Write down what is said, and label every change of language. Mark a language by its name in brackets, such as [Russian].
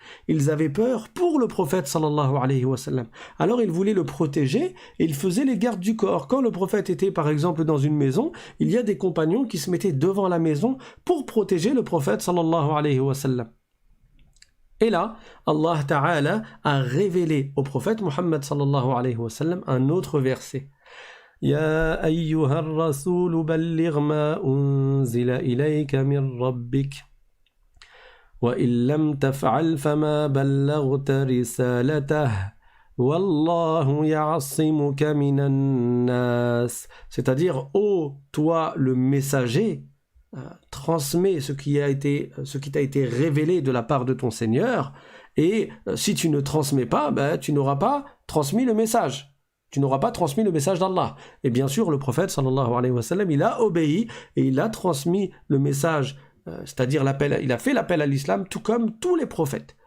[French] Ils avaient peur pour le prophète sallallahu alayhi wa sallam. Alors ils voulaient le protéger et ils faisaient les gardes du corps. Quand le prophète était par exemple dans une maison, il y a des compagnons qui se mettaient devant la maison pour protéger le prophète sallallahu alayhi wa sallam. Et là, Allah Ta'ala a révélé au prophète Mohammed sallallahu alayhi wa sallam un autre verset. [Arabic] يا أيها الرسول بلغ ما أنزل إليك من ربك وإن لم تفعل فما بلغت رسالته والله يعصمك من الناس. [French] C'est-à-dire, ô toi le messager, transmets ce qui t'a été révélé de la part de ton Seigneur, et si tu ne transmets pas, tu n'auras pas transmis le message. Tu n'auras pas transmis le message d'Allah. Et bien sûr, le prophète, sallallahu alayhi wa sallam, il a obéi et il a transmis le message, c'est-à-dire il a fait l'appel à l'islam, tout comme tous les prophètes.